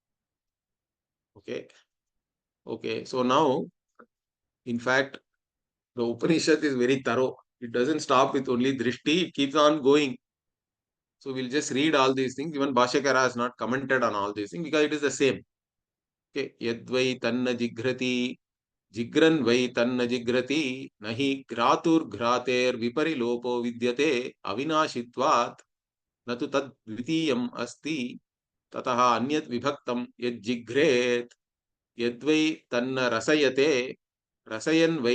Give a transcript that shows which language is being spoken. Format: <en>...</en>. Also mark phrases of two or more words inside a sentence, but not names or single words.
<en>Okay. Okay. So now, in fact, the Upanishad is very thorough. It doesn't stop with only Drishti, it keeps on going. So we'll just read all these things. Even Bhashyakara has not commented on all these things because it is the same. Okay.</en> <sa>यद्वै तन्न जिघ्रति जिग्रन् वै तन्न जिग्रति न हि घ्रातुर्घ्रातेर्विपरिलोपो विद्यते अविनाशित्वात् न तु तद्वितीयम् अस्ति ततः अन्यत् विभक्तं यज्जिघ्रेत् यद्वै तन्न रसयते रसयन् वै</sa>